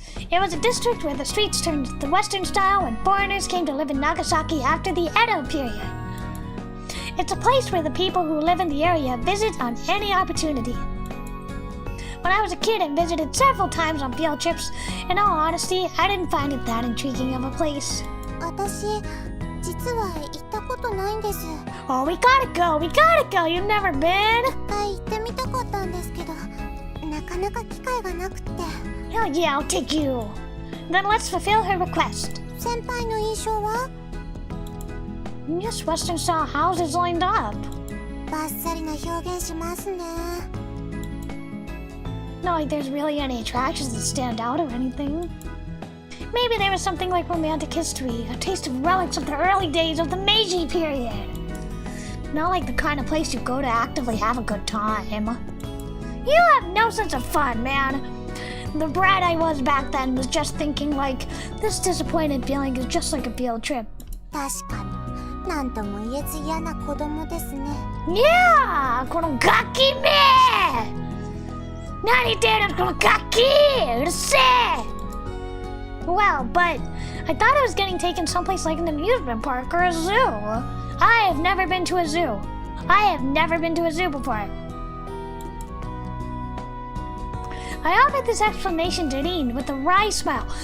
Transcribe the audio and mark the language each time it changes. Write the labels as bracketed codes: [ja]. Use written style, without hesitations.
[en] It was a district where the streets turned the Western style when foreigners came to live in Nagasaki after the Edo period. It's a place where the people who live in the area visit on any opportunity. When I was a kid, I visited several times on field trips. In all honesty, I didn't find it that intriguing of a place. [ja] 私、実は行ったことないんです。 [en] Oh, we gotta go! You've never been? [ja] 行ってみたかったんですけど、なかなか機会がなくて。 [en] Hell yeah, I'll take you. Then let's fulfill her request. [ja] 先輩の印象は？ [en] Just Western style houses lined up. [ja] バッサリな表現しますね。 [en] Not like there's really any attractions that stand out or anything. Maybe there was something like romantic history, a taste of relics of the early days of the Meiji period. Not like the kind of place you go to actively have a good time. You have no sense of fun, man. The brat I was back then was just thinking like, this disappointed feeling is just like a field trip. [ja] 確かに、なんとも言えず嫌な子供ですね。 [en] Yeah! [ja] このガキめ！何言ってるのこのガキ！うるせえ！ [en] Well, but I thought I was getting taken someplace like an amusement park or a zoo. I have never been to a zoo. I have never been to a zoo before. I offered this explanation to Dean with a wry smile.